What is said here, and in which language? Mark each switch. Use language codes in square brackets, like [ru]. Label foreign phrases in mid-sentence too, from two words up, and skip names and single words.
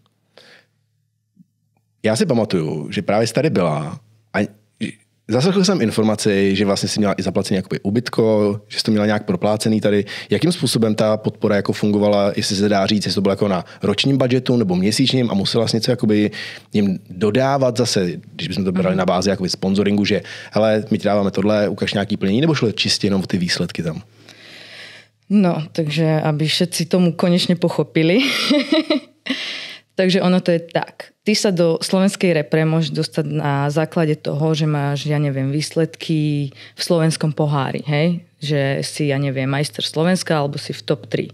[cs] Já si pamatuju, že právě jsi tady byla a zaslechl jsem informaci, že vlastně si měla i zaplacený jakoby ubytko, že jsi to měla nějak proplácený tady. Jakým způsobem ta podpora jako fungovala, jestli se dá říct, jestli to bylo jako na ročním budžetu nebo měsíčním a musela jsi něco jakoby jim dodávat zase, když bychom to brali na bázi jakoby sponsoringu, že hele, my ti dáváme tohle, ukaž nějaký plnění, nebo šlo čistě jenom o ty výsledky tam? [sk] No, takže aby všetci tomu konečne pochopili. Takže ono to je tak. Ty sa do slovenskej repre môžeš dostať na základe toho, že máš, výsledky v slovenskom pohári, hej? Že si, majster Slovenska alebo si v top 3.